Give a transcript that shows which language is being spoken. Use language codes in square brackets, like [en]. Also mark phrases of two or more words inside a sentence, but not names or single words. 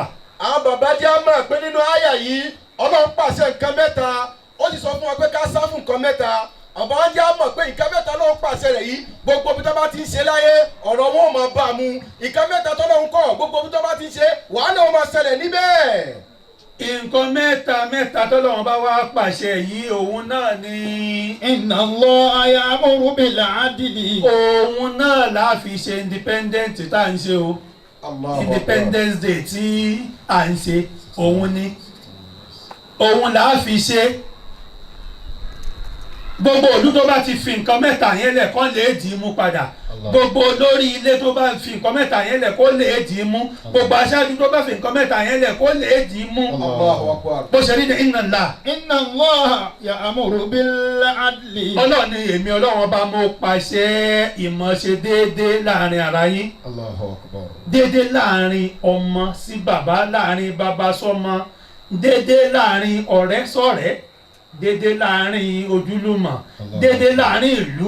[yo] àwọn bàbá jẹ́ àmọ́ pé nínú àyà yìí ọlọ́run pàṣẹ nǹkan mẹ́ta ó sì sọ fún wa pé ká sá fún nǹkan mẹ́ta àbá jẹ́ àmọ́ pé nǹkan mẹ́ta ló ń pàṣẹ rẹ̀ yìí gbogbo bí tó bá ti ń ṣe láyé ọ̀rọ̀ wọn ò máa bá a mú nǹkan mẹ́ta tó lọ́hún kọ́ gbogbo bí tó bá ti ń ṣe wàhálà wọn máa ṣẹlẹ̀ níbẹ̀. nǹkan mẹ́ta tọ́lọ́run bá wá pàṣẹ yìí òun náà ni [ar] إن الله يأمر بالعدل. [yo] òun náà la fi ṣe independent tá à ń ṣe o Independence Day tí à ń ṣe òun ni òun là á fi ṣe gbogbo òlú tó bá ti fi nǹkan mẹ́ta yẹn lẹ̀ kó lè dì í mú padà gbogbo olórí ilé tó bá fi nǹkan mẹ́ta yẹn lẹ̀ kó lè dì í mú gbogbo aṣáájú tó bá fi nǹkan mẹ́ta yẹn lẹ̀ kó lè dì í mú [ar] الله أكبر. [yo] bó ṣe rí ní [ar] إن الله إن الله يأمر بالعدل. [yo] ọlọ́run ni èmi ọlọ́run ọba mo pàṣẹ ìmọ̀ṣe déédéé láàrin ara yín [ar] الله أكبر. [yo] déédéé láàrin ọmọ sí bàbá láàrin bàbá sọ́mọ déédéé láàrin ọ̀rẹ́ sọ̀rẹ́ déédéé láàrin ojúlùmọ̀ déédéé láàrin ìlú